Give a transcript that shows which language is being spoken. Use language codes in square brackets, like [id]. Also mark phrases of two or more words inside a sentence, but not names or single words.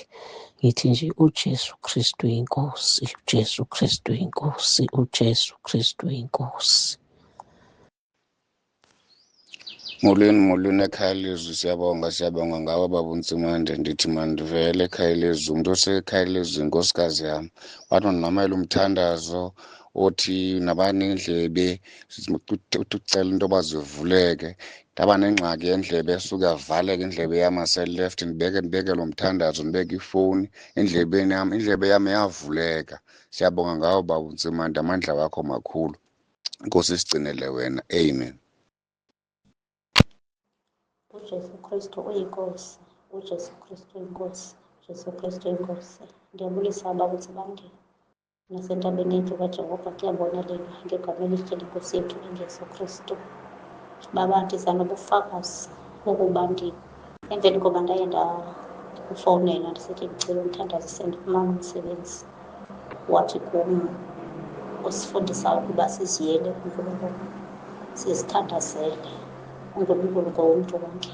[zu] Ngithi nje uJesu Kristu inkosi, uJesu Kristu inkosi, uJesu Kristu inkosi. [xh] Molweni ekhaya lezwi, siyabonga ngawe baba uNtsimande. Ndithi mandivele ekhaya lezwi, umuntu osekhaya lezwi inkosikazi yami wathi ndinamela umthandazo othi nabani indlebe ucela into yoba zivuleke. Ndaba nengxaki yendlebe esuke yavaleka indlebe yam yase-left, ndibeke lo mthandazo, ndibeke ifowuni endlebeni yam, indlebe yam yavuleka. [zu] Siyabonga ngawe baba uNtsimande, amandla wakho makhulu. Inkosi isigcinele wena, amen. uJesu Kristu uyinkosi, uJesu Kristu uyinkosi, uJesu Kristu uyinkosi. [xh] Ndiyabulisa baba uNtsimande nasentabeni yethu kaJehova, kuyabonelela ngegama elihle lenkosi yethu uJesu Kristu. Baba, ndiza nobufakazi bokuba emveni koba ndaye ndakufowunela ndisithi ndicela umthandazo sendifumana umsebenzi, wathi kum usifundisa ukuba siziyele uNkulunkulu, sizithandazele uNkulunkulu ngowomntu wonke.